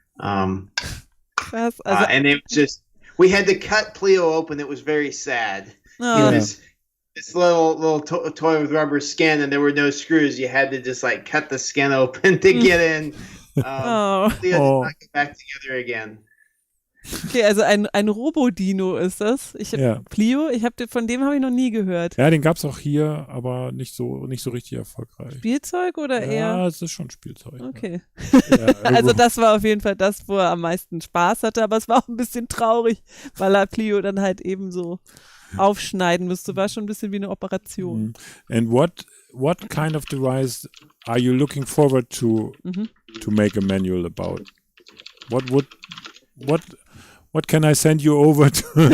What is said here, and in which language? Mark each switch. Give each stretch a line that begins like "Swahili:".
English: And it was just, we had to cut Plio open. It was very sad. Oh. This little toy with rubber skin, and there were no screws. You had to just like cut the skin open to get in. Plio did not get back together again.
German: Okay, also ein Robodino ist das. Plio, von dem habe ich noch nie gehört. Ja, den gab es auch hier, aber nicht so richtig erfolgreich. Spielzeug oder eher? Ja, es ist schon Spielzeug. Okay. Ja, also das war auf jeden Fall das, wo er am meisten Spaß hatte, aber es war auch ein bisschen traurig, weil er Plio dann halt eben so aufschneiden müsste. War schon ein bisschen wie eine Operation.
English: And what kind of device are you looking forward to make a manual about? What can I send you over to?